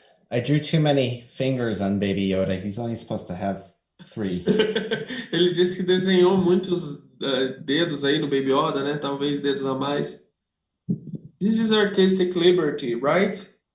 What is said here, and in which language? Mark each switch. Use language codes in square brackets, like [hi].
[en] I drew too many fingers on Baby Yoda. He's only supposed to have 3. [pt] Ele disse que desenhou muitos dedos aí no Baby Yoda, né? Talvez dedos a mais. [en] This is artistic liberty, right?